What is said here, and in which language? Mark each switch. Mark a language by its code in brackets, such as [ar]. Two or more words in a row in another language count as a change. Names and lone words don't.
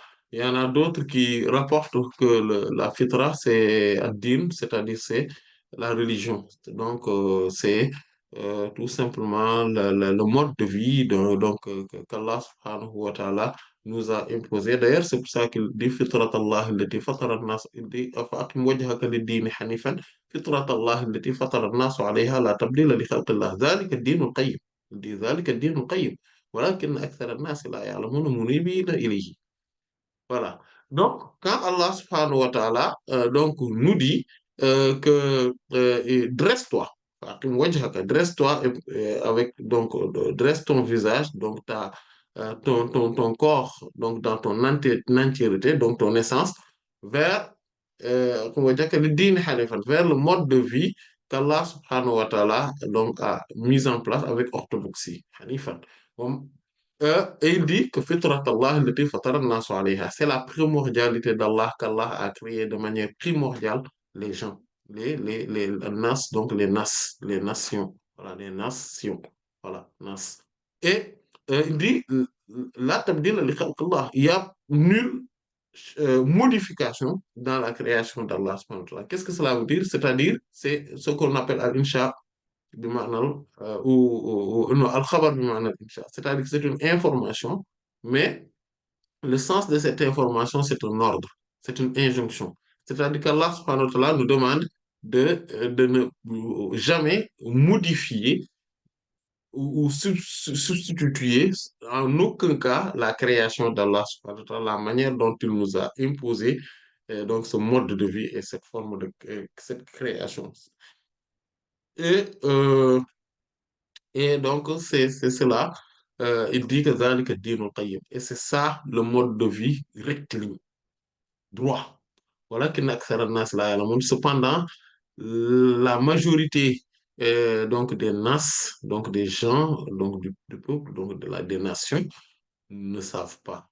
[fr] Il y en a d'autres qui rapportent que la fitra, c'est ad-din, c'est-à-dire c'est la religion. Donc, c'est tout simplement le mode de vie qu'Allah [ar] سبحانه وتعالى [fr] nous a imposé. D'ailleurs, c'est pour ça qu'il dit [ar] فطرة الله التي فطر الناس, [fr] il dit [ar] فأقم وجهك للدين حنيفا فطرة الله التي فطر الناس عليها لا تبديل لخلق الله ذلك الدين القيم, [fr] il dit [ar] ذلك الدين القيم ولكن أكثر الناس لا يعلمون منيبين إليه. [fr] Voilà. Donc, quand Allah [ar] سبحانه وتعالى [fr] donc, nous dit dresse-toi, dresse-toi avec, donc, dresse ton visage, donc ton corps, donc dans ton entièreté, donc ton essence, vers, comment dire, que le [ar] دين حنيفا, [fr] vers le mode de vie qu'Allah [ar] سبحانه وتعالى [fr] donc, a mis en place avec orthodoxie. Hanifan. Bon, et il dit que [ar] فطرة الله التي فطر الناس عليها, [fr] c'est la primordialité d'Allah qu'Allah a créé de manière primordiale les gens, les nas, donc les nations, voilà, les nations, voilà, nas. Et il dit [ar] لا تبديل لخلق الله, [fr] il y a nulle modification dans la création d'Allah [ar] سبحانه وتعالى. [fr] Qu'est-ce que cela veut dire? C'est-à-dire, c'est ce qu'on appelle [ar] الإنشاء بمعنى [fr] non, [ar] الخبر بمعنى الإنشاء, [fr] c'est-à-dire que c'est une information, mais le sens de cette information, c'est un ordre, c'est une injonction. C'est-à-dire qu'Allah [ar] سبحانه وتعالى [fr] nous demande de ne jamais modifier ou substituer en aucun cas la création d'Allah [ar] سبحانه وتعالى, [fr] la manière dont il nous a imposé donc ce mode de vie et cette forme cette création. Et Et donc, c'est cela. Il dit que [ar] ذلك الدين القيم. [fr] Et c'est ça le mode de vie rectiligne, droit. Voilà qu'il n'accère [ar] ناس لا يعلمون. [fr] Cependant, la majorité donc des nas, donc des gens, donc du peuple, donc des nations, ne savent pas.